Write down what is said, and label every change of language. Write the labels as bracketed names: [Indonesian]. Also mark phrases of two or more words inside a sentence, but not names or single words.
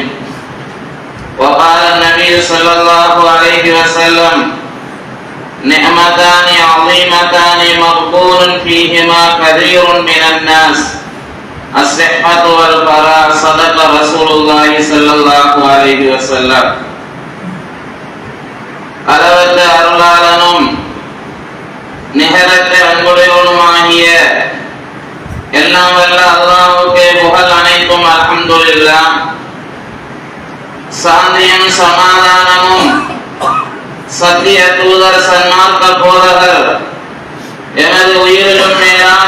[Arabic] وقال النبي صلى الله عليه وسلم: نعمتان عظيمتان مغبون فيهما كثير من الناس، الصحة والفراغ. صدق رسول الله صلى الله عليه وسلم. [Tamil] அளவற்ற அருளாளனும் நிகரற்ற அன்புடையவனுமாகிய எல்லாம் வல்ல அல்லாஹ்வுக்கே புகழ் அனைத்தும். [Arabic] الحمد لله. [Tamil] சாந்தியும் சமாதானமும் சத்திய தூதர் சன்மார்க்க போதகர் எனது உயிரிலும் மேலான